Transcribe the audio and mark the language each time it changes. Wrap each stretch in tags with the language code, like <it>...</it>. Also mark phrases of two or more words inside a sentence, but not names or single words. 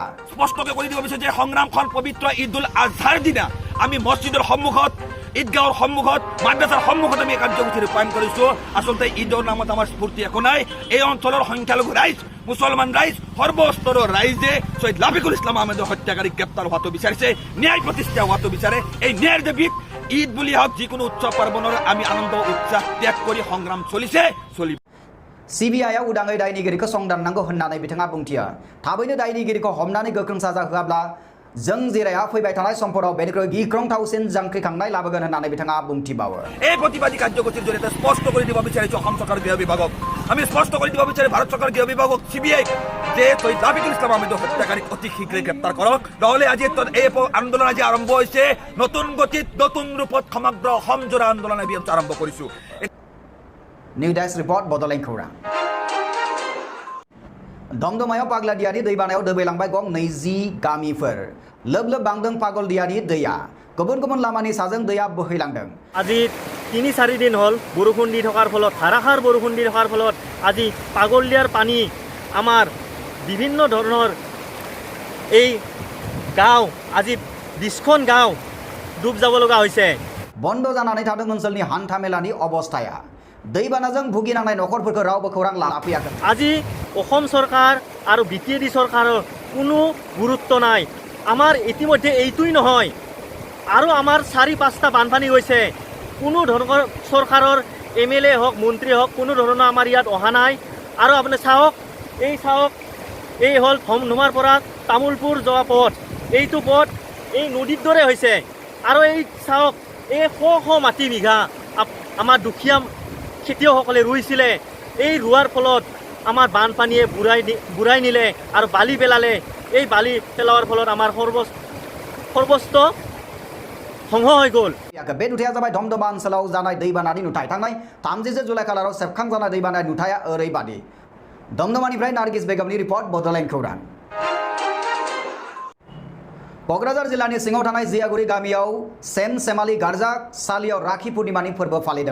<as>स्पष्टকৈ কৈ দিব বিচাৰিছো যে সংগ্ৰামখন পবিত্ৰ ঈদুল আজহাৰ দিনা আমি মছজিদৰ সন্মুখত ঈদগাঁৱৰ সন্মুখত মাদ্ৰাছাৰ সন্মুখত আমি কাৰ্যসূচী ৰূপায়ণ কৰিছো। আচলতে ঈদৰ নামত আমাৰ স্ফূৰ্তি একো নাই। এই অঞ্চলৰ সংখ্যালঘু ৰাইজ মুছলমান ৰাইজ সৰ্বস্তৰৰ ৰাইজে শহীদ লাফিকুল ইছলাম আহমেদৰ হত্যাকাৰীক গ্ৰেপ্তাৰ হোৱাটো বিচাৰিছে, ন্যায় প্ৰতিষ্ঠা হোৱাটো বিচাৰে। এই ন্যায়ৰ দাবীত ঈদ বুলি হওক যিকোনো উৎসৱ পাৰ্বণৰ আমি আনন্দ উৎসাহ ত্যাগ কৰি সংগ্ৰাম চলিছে চলিব।</as> <brx>CBI उदाङै दायनिगिरिखौ संदाननांगौ होननानै बिथाङा बुंथियो। थाबैनो दायनिगिरिखौ हमनानै गोख्रों साजा होआब्ला जों जिराया फैबाय थानाय समफोराव बेनिख्रुइ गिख्रंथावसिन जांख्रिखांनाय लाबोगोन होननानै बिथाङा बुंथिबावो।</brx> <as>এই প্ৰতিবাদী কাৰ্যসূচীৰ জৰিয়তে স্পষ্ট কৰি দিব বিচাৰিছো অসম চৰকাৰ গৃহ বিভাগক, আমি স্পষ্ট কৰি দিব বিচাৰি ভাৰত চৰকাৰ গৃহ বিভাগক CBI যে শহীদ লাফিকুল ইছলাম আহমেদৰ হত্যাকাৰীক অতি শীঘ্ৰে গ্ৰেপ্তাৰ কৰক। নহ'লে আজি এই আন্দোলন আজি আৰম্ভ হৈছে নতুন গতিত নতুন ৰূপত সমগ্ৰ অসমজোৰা আন্দোলন আমি আৰম্ভ কৰিছো।</as> <brx>निउ डेस्क रिपर्ट बड'लेण्ड खौरां। दमदमायाव पागलादियानि दैबानायाव दोबैलांबाय गं 20 गामिफोर। लोब लोब बांदों पागलदियानि दैया। गुबुन गुबुन लामानि साजों दैया बोहैलांदों।</brx> <as>আজি 3-4 দিন হল বৰষুণ দি থকাৰ ফলত ধাৰাসাৰ বৰষুণ দি থকাৰ ফলত আজি পাগলদিয়াৰ পানী আমাৰ বিভিন্ন ধৰণৰ এই গাঁও আজি 20খন গাঁও ডুব যাব লগা হৈছে।</as> <brx>बन्द जानानै थादों ओनसोलनि हान्थामेलानि अबस्थाया। दैबानाजों भुगिनांनाय नखरफोरखौ रावबो खौरां लाफैयाखै।</brx> <as>আজি অসম চৰকাৰ আৰু বিটিএডি চৰকাৰৰ কোনো গুৰুত্ব নাই। আমাৰ ইতিমধ্যে এইটোই নহয় আৰু আমাৰ 4-5টা বানপানী হৈছে। কোনো ধৰণৰ চৰকাৰৰ MLA হওক মন্ত্ৰী হওক কোনো ধৰণৰ আমাৰ ইয়াত অহা নাই। আৰু আপুনি চাওক এই হ'ল ধমধমাৰ পৰা তামোলপুৰ যোৱা পথ, এইটো পথ এই নদীৰ দৰে হৈছে। আৰু এই চাওক এই শ মাটি বিঘা আমাৰ দুখীয়া খেতিয়কসকলে ৰুইছিলে, এই ৰোৱাৰ ফলত আমাৰ বানপানীয়ে বুৰাই নিলে আৰু বালি পেলালে। এই বালি পেলোৱাৰ ফলত আমাৰ সৰ্বস্ত ধ্বংস হৈ গ'ল।</as> <brx>बे नुथाया जाबाय दमदमा ओनसोलाव जानाय दैबानानि नुथाय। थांनाय 30 जुलाइ खालाराव सेबखांजानाय दैबानानि नुथाया ओरैबादि। दमदमानिफ्राय नार्गिस बेगमनि रिपर्ट बड'लेण्ड खौरां। क'क्राझार जिल्लानि सिङाव थानाय जियागुरि गामियाव सेम सेमालि गार्जा सालियाव राखि पुर्णिमानि फोरबो फालिदों।</brx>